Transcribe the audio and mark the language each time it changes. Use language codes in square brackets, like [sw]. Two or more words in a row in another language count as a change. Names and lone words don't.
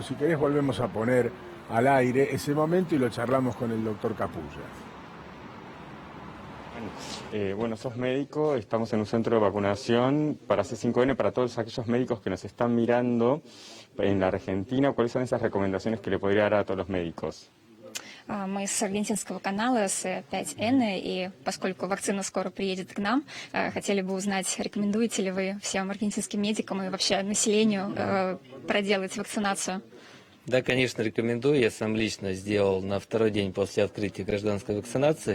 [es] Si querés volvemos a poner al aire ese momento y lo charlamos con el doctor Capulla. Bueno, sos médico, estamos en un centro de vacunación para C5N, para todos aquellos médicos que nos están mirando en la Argentina. ¿Cuáles son esas recomendaciones que le podría dar a todos los médicos? [ru] Мы с аргентинского канала С5Н, и поскольку вакцина скоро приедет к нам, хотели бы узнать, рекомендуете ли вы всем аргентинским медикам и вообще населению проделать вакцинацию? Да, конечно, рекомендую. Я сам лично сделал на второй день после открытия гражданской вакцинации.